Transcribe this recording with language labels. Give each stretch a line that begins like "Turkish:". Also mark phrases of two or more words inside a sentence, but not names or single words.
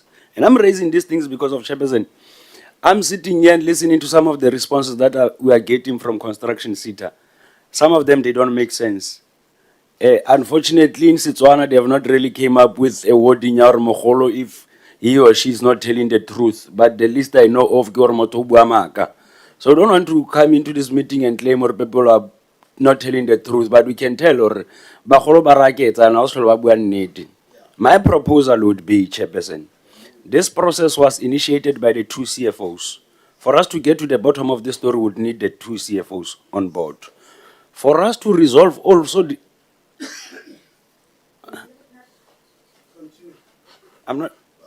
English: And I'm raising these things because of Chairperson. I'm sitting here and listening to some of the responses that we are getting from construction CETA. Some of them, they don't make sense. Unfortunately, in Setswana, they have not really came up with a wording or mogolo if he or she is not telling the truth. But the least I know of,
Tswana: ke hore motho o bua maaka.
English: So I don't want to come into this meeting and claim or people are not telling the truth, but we can tell or
Tswana: bagolo ba raketsa
English: and also
Tswana: ba bua nnete.
English: My proposal would be, Chairperson, this process was initiated by the two CFOs. For us to get to the bottom of the story, we would need the two CFOs on board. For us to resolve also the I'm not.